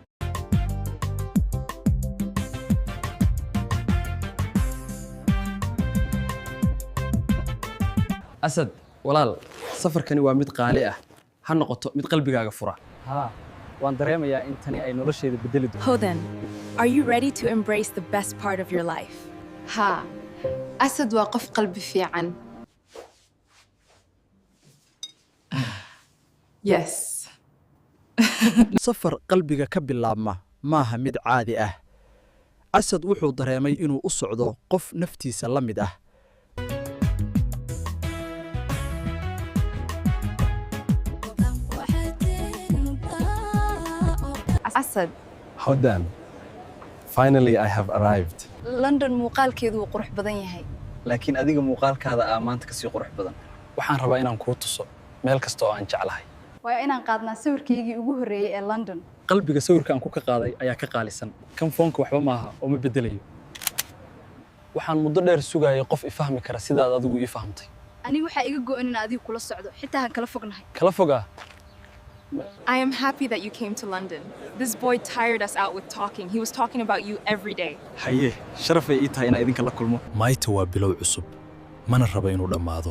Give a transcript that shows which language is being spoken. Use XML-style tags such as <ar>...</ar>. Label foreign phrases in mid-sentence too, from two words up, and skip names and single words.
<so>أسد walaal safarkani waa mid qaali ah ha noqoto mid qalbigaaga fura ها waan dareemayaa in tani ay nolosheeda bedeli doonto</so> <en>Hodan, are you ready to embrace the best part of your life?</en> <so>ها asad waa qof qalbi fiican yes safar qalbiga ka bilaabma maaha mid caadi ah asad wuxuu dareemay inuu u socdo qof naftiisa la mid ah asad</so> <en>Hodan, finally I have arrived.</en> <so>london muuqaalkeedu wuu qurux badan yahay laakiin adiga muuqaalkaada aa maanta ka sii qurux badan waxaan rabaa inaan kuu tuso meel kasta oo aan jeclahay waa inaan qaadnaa sawirkaygii ugu horreeyay ee london qalbiga sawirka aan ku ka qaaday ayaa ka qaalisan kan foonka waxba maaha oo ma bedelayo waxaan muddo dheer sugayay qof i fahmi kara sidaad adigu ii fahamtay aniga waxaa iga go'an in adigu kula socdo xitaa aan kala fognahay kala fogaa</so> <en>I am happy that you came to London. This boy tired us out with talking. He was talking about you every day.</en> <so>haye sharafay ii tahay inaan idinka la kulmo mayta waa bilow cusub mana raba inuu dhammaado</so>